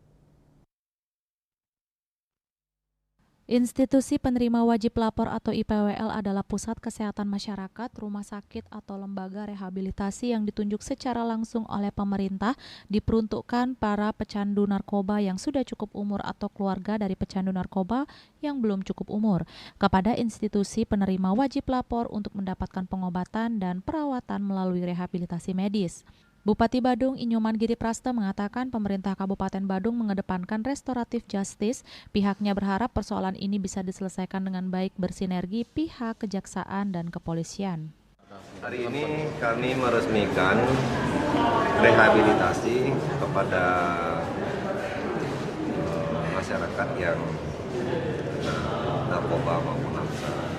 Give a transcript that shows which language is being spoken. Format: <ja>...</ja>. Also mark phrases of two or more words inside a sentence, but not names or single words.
<id>Institusi penerima wajib lapor atau IPWL adalah pusat kesehatan masyarakat, rumah sakit atau lembaga rehabilitasi yang ditunjuk secara langsung oleh pemerintah, diperuntukkan para pecandu narkoba yang sudah cukup umur atau keluarga dari pecandu narkoba yang belum cukup umur, kepada institusi penerima wajib lapor untuk mendapatkan pengobatan dan perawatan melalui rehabilitasi medis. Bupati Badung Inyoman Giri Praste mengatakan pemerintah Kabupaten Badung mengedepankan</id> <en>restoratif justice.</en> <id>Pihaknya berharap persoalan ini bisa diselesaikan dengan baik bersinergi pihak kejaksaan dan kepolisian. Hari ini kami meresmikan rehabilitasi kepada masyarakat yang kena narkoba maupun narkoba.</id>